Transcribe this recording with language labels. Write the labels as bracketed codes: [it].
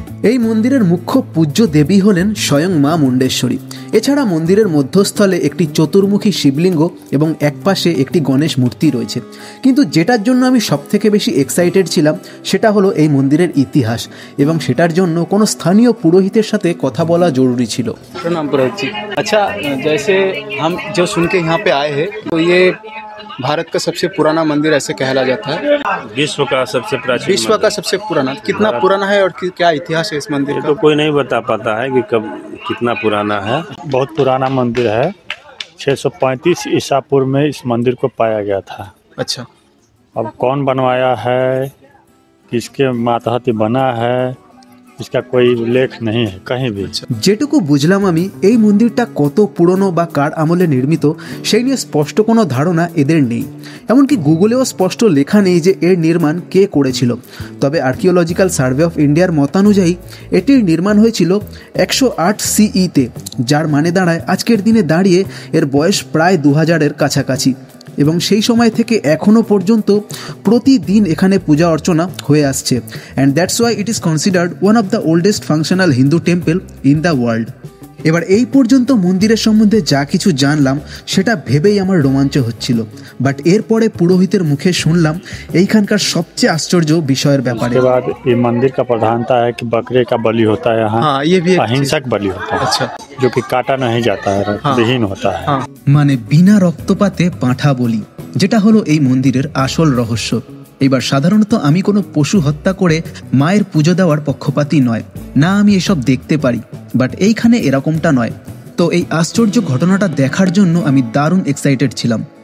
[bn] এই মন্দিরের মুখ্য পূজ্য দেবী হলেন স্বয়ং মা মুন্ডেশ্বরী। এছাড়া মন্দিরের মধ্যস্থলে একটি চতুর্মুখী শিবলিঙ্গ এবং একপাশে একটি গণেশ মূর্তি রয়েছে। কিন্তু যেটার জন্য আমি সবথেকে বেশি এক্সাইটেড ছিলাম সেটা হলো এই মন্দিরের ইতিহাস, এবং সেটার জন্য কোনো স্থানীয় পুরোহিতের সাথে কথা বলা জরুরি ছিল। [hi] प्रणाम पुरोहित जी। अच्छा, जैसे हम जो सुन के यहाँ पे आए हैं, तो ये भारत का सबसे पुराना मंदिर ऐसे कहला जाता है, विश्व का सबसे प्राचीन विश्व का सबसे पुराना। कितना पुराना है और क्या इतिहास है इस मंदिर मंदिर का? तो कोई नहीं बता पाता है कि कब कितना पुराना है। बहुत पुराना मंदिर है। 635 ईसा पूर्व में इस मंदिर को पाया गया था। अच्छा, अब कौन बनवाया है, किसके मातहत बना है, इसका कोई उल्लेख नहीं है कहीं भी। [bn] যেটুকু বুঝলাম আমি, এই মন্দিরটা কত পুরনো বা কার আমলে নির্মিত সেই নিয়ে স্পষ্ট কোনো ধারণা এদের নেই। এমনকি গুগলেও স্পষ্ট লেখা নেই যে এর নির্মাণ কে করেছিল। তবে আর্কিওলজিক্যাল সার্ভে অফ ইন্ডিয়ার মতানুযায়ী এটির নির্মাণ হয়েছিল 108 CE-তে, যার মানে দাঁড়ায় আজকের দিনে দাঁড়িয়ে এর বয়স প্রায় 2000-এর কাছাকাছি। এবং সেই সময় থেকে এখনও পর্যন্ত প্রতিদিন এখানে পূজা অর্চনা হয়ে আসছে, [en] And that's why it is considered one of the oldest functional Hindu temple in the world. [bn] এবার এই পর্যন্ত মন্দিরের সম্বন্ধে যা কিছু জানলাম সেটা ভেবেই আমার রোমাঞ্চ হচ্ছিল, বাট এরপরে পুরোহিতের মুখে শুনলাম এইখানকার সবচেয়ে আশ্চর্য বিষয়ের ব্যাপারে। [hi] उसके बाद ये मंदिर का प्रधानता है कि बकरे का बलि होता है यहाँ। हाँ, ये भी एक अहिंसक बलि होता है। अच्छा, जो कि काटा नहीं जाता है, विहीन होता है। हाँ, [bn] মানে বিনা রক্তপাতে পাঁঠা বলি, যেটা হলো এই মন্দিরের আসল রহস্য। এবার সাধারণত আমি কোনো পশু হত্যা করে মায়ের পুজো দেওয়ার পক্ষপাতী নয়, না আমি এসব দেখতে পারি, বাট এইখানে এরকমটা নয়। তো এই আশ্চর্য ঘটনাটা দেখার জন্য আমি দারুণ এক্সাইটেড ছিলাম।